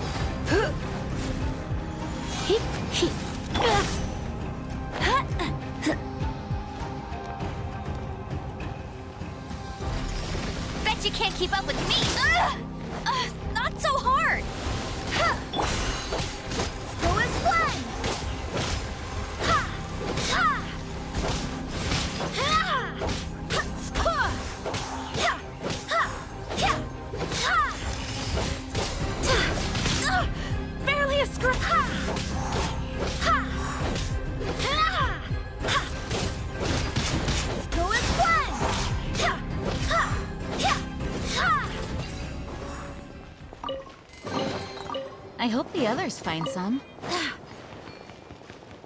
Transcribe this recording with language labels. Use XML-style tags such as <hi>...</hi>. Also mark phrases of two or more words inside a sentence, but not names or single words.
<en>Heep. Heep. Bet you can't keep up with me! Not so hard! Go as one! Ha! Ha! Ha! Ha! Ha! Ha! Ha! Ha! Barely a scratch! Ha! Ha! Ha! Ha! Go as one! Ha! Ha! Ha! I hope the others find some.</en>